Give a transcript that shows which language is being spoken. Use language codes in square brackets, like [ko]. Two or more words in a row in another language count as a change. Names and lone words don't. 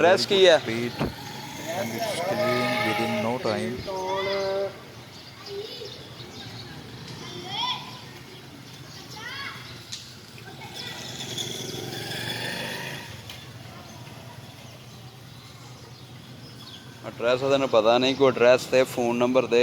[en] Address very [pa] ਕੀ ਹੈ? [en] good speed and it's clean within no time. [pa] ਐਡਰੈਸ ਉਹਦਾ ਨੂੰ ਪਤਾ ਨਹੀਂ ਕੋਈ ਐਡਰੈਸ ਤੇ ਫੋਨ ਨੰਬਰ ਦੇ